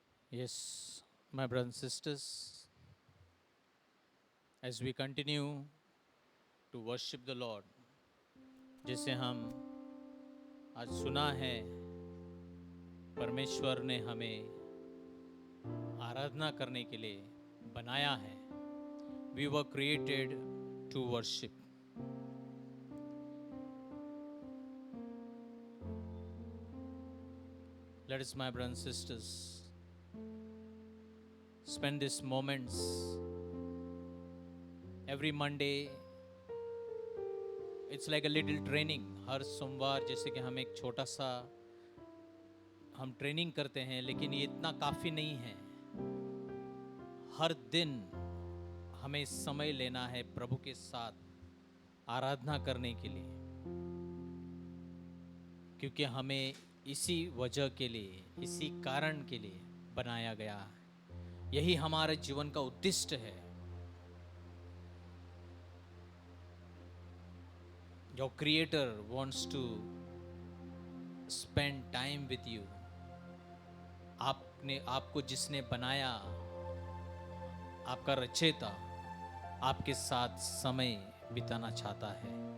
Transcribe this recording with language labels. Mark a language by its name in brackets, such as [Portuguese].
[English] Yes, my brothers and sisters, as we continue to worship the Lord, [Hindi] जैसे हम आज सुना है परमेश्वर ने हमें आराधना करने के लिए बनाया है. [English] We were created to worship. Let us, my brothers and sisters, spend these moments every Monday. It's like a little training. [Hindi] हर सोमवार जैसे कि हम एक छोटा सा हम ट्रेनिंग करते हैं, लेकिन ये इतना काफ़ी नहीं है. हर दिन हमें समय लेना है प्रभु के साथ आराधना करने के लिए, क्योंकि हमें इसी वजह के लिए, इसी कारण के लिए बनाया गया है. यही हमारे जीवन का उद्देश्य है. [English] Your Creator wants to spend time with you. [Hindi] आपको जिसने बनाया, आपका रचयिता आपके साथ समय बिताना चाहता है.